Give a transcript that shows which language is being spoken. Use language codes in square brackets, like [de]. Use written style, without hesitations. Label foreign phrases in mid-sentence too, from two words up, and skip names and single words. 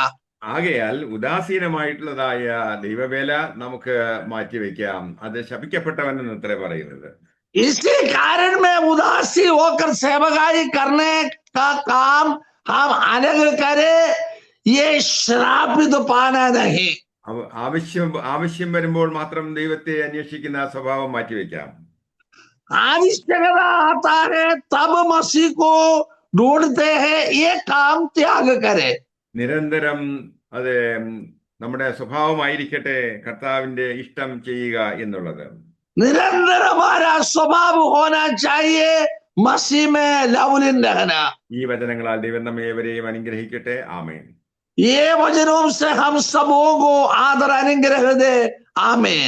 [ml] ആകയാൽ ഉദാസീനമായിട്ടുള്ളതായ ദൈവവേല നമുക്ക് മാറ്റിവെക്കാം. അത് ശപിക്കപ്പെട്ടവനെന്ന് അത്രേ പറയുന്നത്. [hi] इसी कारण में उदासी होकर सेवकाई करने का काम हम अलग करें, ये श्रापित पाना नहीं। [ml] ആവശ്യം വരുമ്പോൾ മാത്രം ദൈവത്തെ അന്വേഷിക്കുന്ന സ്വഭാവം മാറ്റിവെക്കാം. [hi] आवश्यकता आता है तब मसीह को ढूंढते हैं, ये काम त्याग करे. [ml] നിരന്തരം അത് നമ്മുടെ സ്വഭാവമായിരിക്കട്ടെ കർത്താവിന്റെ ഇഷ്ടം ചെയ്യുക എന്നുള്ളത്. [hi] निरंतर हमारा स्वभाव होना चाहिए मसीह में लवलीन रहना। [ml] ഈ വചനങ്ങളാൽ ദൈവം നമ്മെ ഏവരെയും അനുഗ്രഹിക്കട്ടെ. ആമേൻ. [hi] ये वचनों से हम सबों को आदर अनुग्रह दे। आमीन।